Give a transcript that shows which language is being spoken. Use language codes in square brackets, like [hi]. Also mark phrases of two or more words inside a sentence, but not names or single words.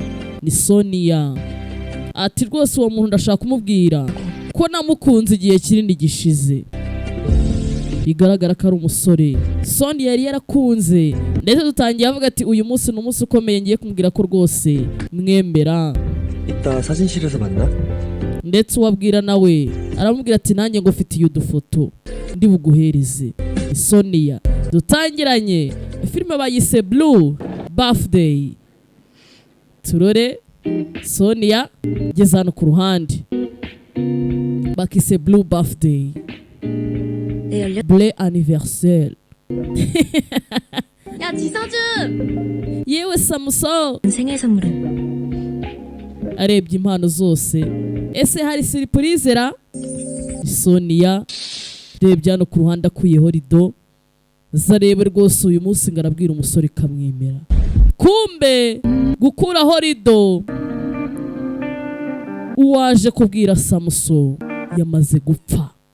[rw] Ni Sonia ati rwose uwo muntu ndashaka kumubwira ko namukunze igihe kinini gishize. Bigaragara ko ari umusore Sonia yari yarakunze. Ndetse dutangiye avuga ati uyu munsi ni umunsi ukomeye, ngiye kumubwira ko rwose mwemera. [ko] 이따 사진실에서 만나? [rw] ndetse uwabwira nawe aramubwira ati nanjye ngo mfitiye udufoto ndi buguhereze. Sonia dutangiranye filime bayise Blue Birthday. Turore Sonia ngeze hano ku ruhande bakise Blue Birthday, Blue anniversaire. [ko] 야 지서준! [rw] yewe Samuso [ko] 생일 선물은? [rw] arebye impano zose. Ese hari surprise ra? Sonia rebye hano ku ruhande akuyeho rido zarebe rwose uyu munsi ngarabwira umusore kamwemera. Kumbe gukuraho rido uwaje kubwira Samuso yamaze gupfa.